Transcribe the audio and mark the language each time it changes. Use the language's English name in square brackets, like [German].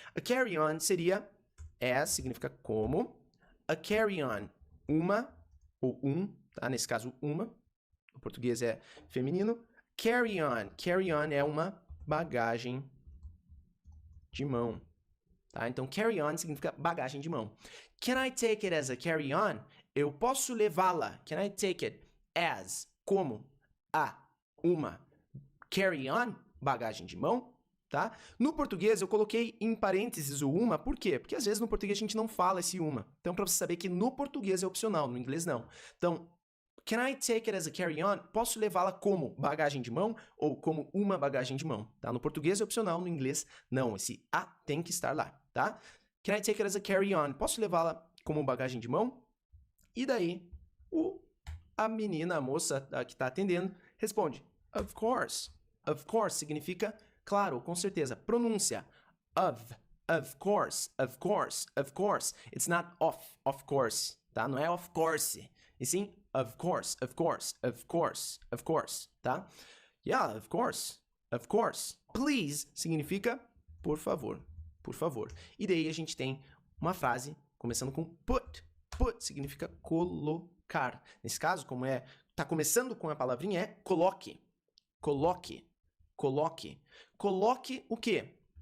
[Portuguese] A carry-on seria, as significa como, a carry-on, uma ou um, tá? Nesse caso, uma. O português é feminino. Carry-on. Carry-on é uma bagagem de mão. Tá? Então, carry-on significa bagagem de mão. [English] Can I take it as a carry-on? [Portuguese] Eu posso levá-la. [English] Can I take it as, [Portuguese] como, a, uma carry-on, bagagem de mão? Tá? No português, eu coloquei em parênteses o uma, por quê? Porque às vezes no português a gente não fala esse uma. Então, para você saber que no português é opcional, no inglês não. [English] Então, can I take it as a carry-on? [Portuguese] Posso levá-la como bagagem de mão ou como uma bagagem de mão, tá? No português é opcional, no inglês não. Esse a tem que estar lá, tá? [English] Can I take it as a carry-on? [Portuguese] Posso levá-la como bagagem de mão? E daí, a menina, a moça que está atendendo, responde, [English] of course. [Portuguese] Of course significa claro, com certeza. [English] Pronúncia, of course, of course, of course. It's not of course, tá? [Portuguese] Não é [English] of course, [Portuguese] e sim [English] of course, of course, of course, of course, tá? Yeah, of course, of course. [Portuguese] Please significa por favor, por favor. E daí a gente tem uma frase começando com put. Put significa colocar. Nesse caso, como tá começando com a palavrinha, é coloque. Coloque. Coloque. Coloque o quê?